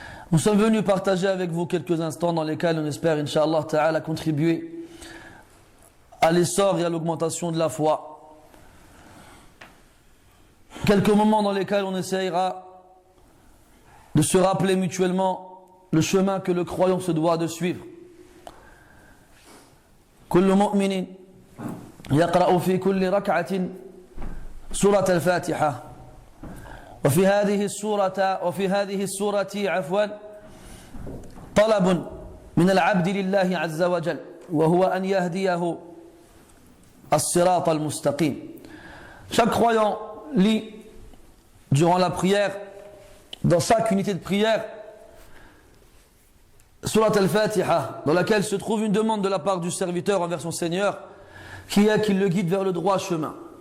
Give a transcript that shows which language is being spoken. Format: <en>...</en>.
<fr>Nous sommes venus partager avec vous quelques instants dans lesquels on espère, Inch'Allah Ta'ala, contribuer à l'essor et à l'augmentation de la foi. Quelques moments dans lesquels on essaiera de se rappeler mutuellement le chemin que le croyant se doit de suivre.</fr> <ar>كل مؤمن يقرأ في كل ركعة سورة الفاتحة وفي هذه السورة عفوا طلب من العبد لله عز وجل وهو أن يهديه الصراط المستقيم.</ar> <fr>Chaque croyant lit durant la prière, dans chaque unité de prière, Surat al-Fatiha, dans laquelle se trouve une demande de la part du serviteur envers son Seigneur, qui est qu'il le guide vers le droit chemin.</fr>